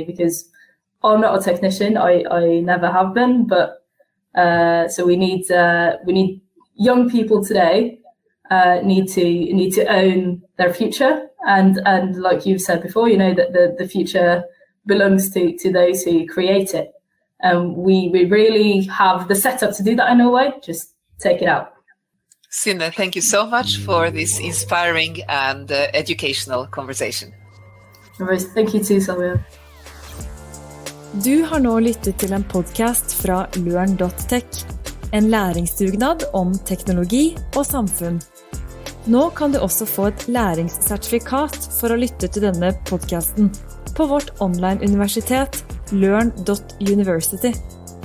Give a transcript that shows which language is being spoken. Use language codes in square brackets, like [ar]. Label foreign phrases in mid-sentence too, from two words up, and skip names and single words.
[en] Because I'm not a technician, I never have been, but so we need young people today need to own their future, and like you've said before, that the future belongs to those who create it. We really have the setup to do that in a way. Just take it out. Synne, thank you so much for this inspiring and educational conversation. Thank you too, Sylvia. [no] Du har nå lyttet til en podcast fra LØRN&tech, en læringsdugnad om teknologi og samfunn. Nå kan du også få et læringssertifikat for å lytte til denne podcasten på vårt online-universitet LØRN&nbsp.